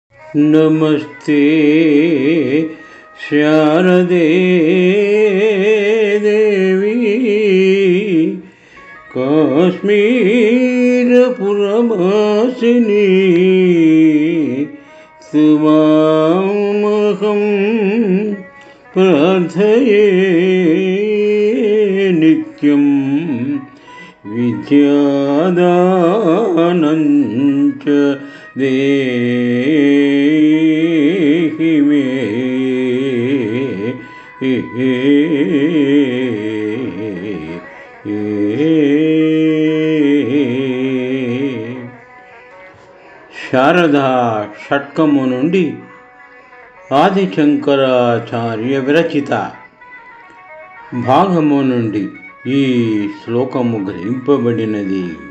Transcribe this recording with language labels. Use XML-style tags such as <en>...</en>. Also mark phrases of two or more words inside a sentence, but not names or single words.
<sa>नमस्ते शारदे देवी काश्मीरपुरवासिनी त्वामहं प्रार्थये नित्यं विद्यादानं च देहि मे</sa> <te>శారదా షట్కము నుండి ఆది శంకరాచార్య విరచిత భాగము నుండి ఈ శ్లోకము గ్రహింపబడినది.</te>